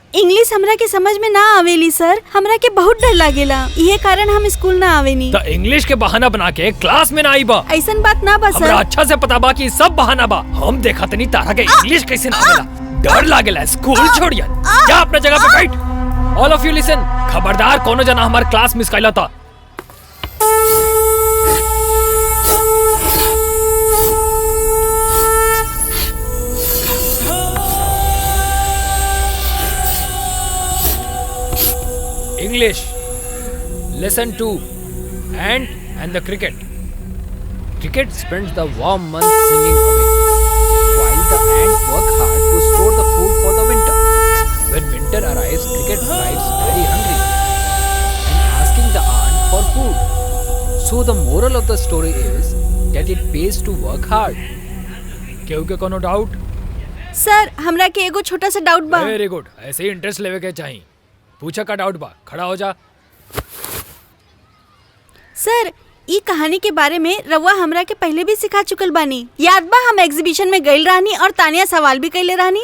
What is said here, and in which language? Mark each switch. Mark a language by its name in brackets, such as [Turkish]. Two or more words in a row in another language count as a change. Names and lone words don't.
[Bhojpuri] इंग्लिश हमरा के समझ में ना आवेली सर। हमरा के बहुत डर लागेला, इहे कारण हम स्कूल ना आवेनी। तो इंग्लिश के बहाना बना के क्लास में ना आई बा। ऐसन बात ना बा सर। हमरा अच्छा से पता बा कि सब बहाना बा। हम देखा तनी तारा के इंग्लिश कैसे ना आवेला। डर लागेला। स्कूल छोड़िया, जा अपने जगह पे बैठ। [English] All of you listen, [Bhojpuri] खबरदार कोनो जना हमारे क्लास मिस कैला था। [English] English. Lesson 2. Ant and the cricket. Cricket spends the warm months singing away, while the ants work hard to store the food for the winter. When winter arrives, cricket arrives very hungry and asking the ant for food. So the moral of the story is that it pays to work hard. [Bhojpuri] केहू के कोनो डाउट? सर, हमरा के एगो छोटा सा डाउट बा। [English] very good, [Bhojpuri] ऐसे ही इंटरेस्ट लेवे के चाहिए। पूछा का डाउट बा, खड़ा हो जा। सर, ई कहानी के बारे में रउआ हमरा के पहले भी सिखा चुकल बानी। याद बा हम एग्जीबिशन में गइल रहनी और तानिया सवाल भी कइले रहनी।